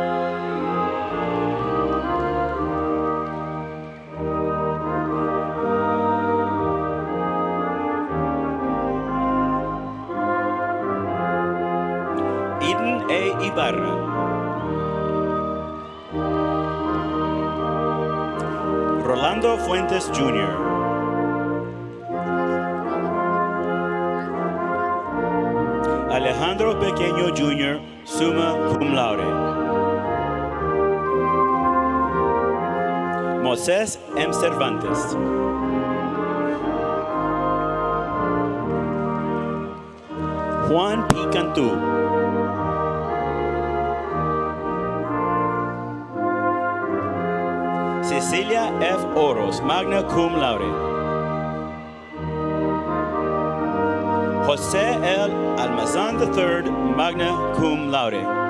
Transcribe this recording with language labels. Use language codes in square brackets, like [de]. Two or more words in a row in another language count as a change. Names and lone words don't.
[en] Eden A. Ibarra. Rolando Fuentes Jr. Alejandro Pequeño Jr., [la] summa cum laude. [en] Moisés M. Cervantes. Juan P. Cantú. Cecilia F. Oros, [la] magna cum laude. [en] José L. Almazán III, [la] magna cum laude.